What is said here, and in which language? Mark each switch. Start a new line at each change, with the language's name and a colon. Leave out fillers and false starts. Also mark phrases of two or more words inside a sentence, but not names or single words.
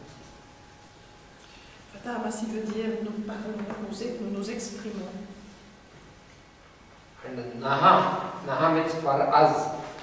French: Vadamasi veut dire nous parlons, nous nous exprimons.
English: And then naha. Naha means for us.